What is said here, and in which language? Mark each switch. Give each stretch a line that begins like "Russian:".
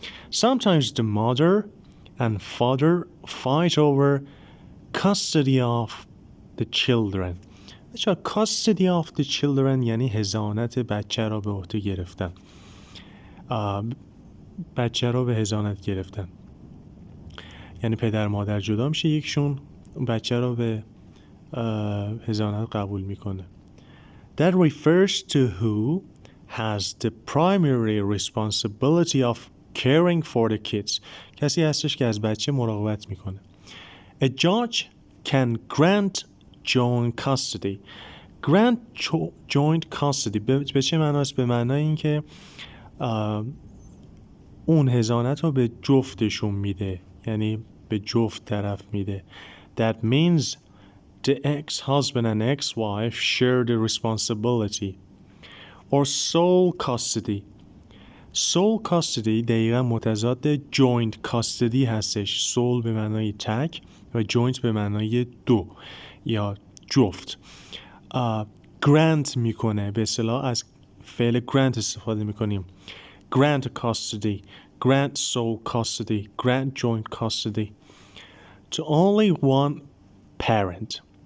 English: Sometimes the mother and father fight over custody of the children.
Persian: custody of the children یعنی حضانت بچه را به عهده گرفتن. بچه را به حضانت گرفتن یعنی پدر مادر جدا میشه، یکشون بچه را به حضانت قبول میکنه.
English: That refers to who has the primary responsibility of caring for the kids.
Persian: کسی هستش که از بچه مراقبت میکنه.
English: A judge can grant joint custody.
Persian: Grant joint custody به چه معناست؟ به معنای این که اون حضانت رو به جفتشون میده، یعنی به جفت طرف میده.
English: That means the ex-husband and ex-wife share the responsibility. Or sole custody. Sole custody
Persian: دقیقا متضاد
English: joint custody هستش.
Persian: sole به معنای تک و joint به معنای دو یا جفت. grant میکنه، به اصطلاح از فعل grant استفاده میکنیم.
English: grant custody, grant sole custody, grant joint custody to only one parent.